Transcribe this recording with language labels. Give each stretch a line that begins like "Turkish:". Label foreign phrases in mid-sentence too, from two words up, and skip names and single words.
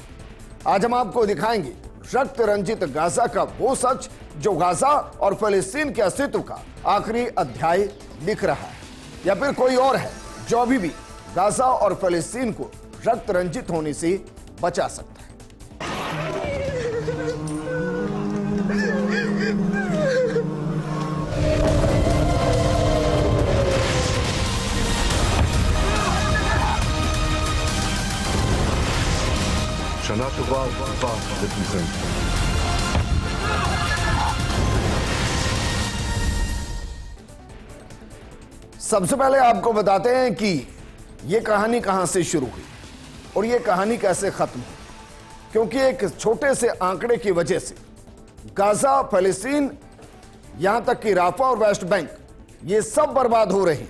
Hindi: आज हम आपको दिखाएंगे रक्त रंजित गाजा का वो सच जो गाजा और फिलिस्तीन के अस्तित्व का आखिरी अध्याय लिख रहा है, या फिर कोई और है जो अभी भी गाजा और फिलिस्तीन को रक्त रंजित होने से बचा सकता है।
Hebrew: שנה טובה וברוכה לכולכם.
Hindi: सबसे पहले आपको बताते हैं कि यह कहानी कहां से शुरू हुई और यह कहानी कैसे खत्म हुई। क्योंकि एक छोटे से आंकड़े की वजह से गाजा, फिलिस्तीन, यहां तक कि राफा और वेस्ट बैंक, ये सब बर्बाद हो रहे हैं।